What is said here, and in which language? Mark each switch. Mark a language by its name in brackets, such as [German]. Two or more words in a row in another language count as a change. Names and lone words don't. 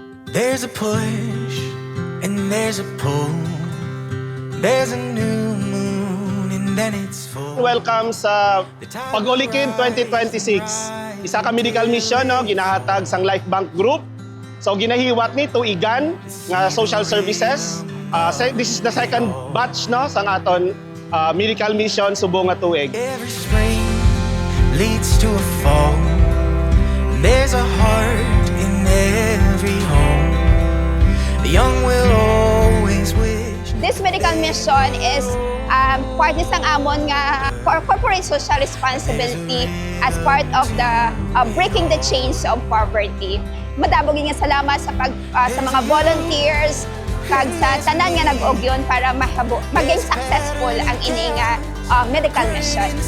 [English] There's a push and there's a pull. There's a new moon and then it's full. [Hiligaynon] Welcome sa Pag-ulikin 2026. Isa ka medical mission no ginahatag sang Life Bank Group. So ginahiwat ni tuigan nga social services. [English] This is the second batch [Hiligaynon] no sang aton [English] medical mission [Hiligaynon] subong nga tuig. [English] Every spring leads to a fall. There's a heart in every home. The young will always wish. This medical mission is part [Hiligaynon] isang amon nga [English] corporate social responsibility as part of the breaking the chains of poverty. [Hiligaynon] Madabog nga salamat sa mga volunteers kag sa tanan nga nag-ogyon para maging successful ang ining medical mission.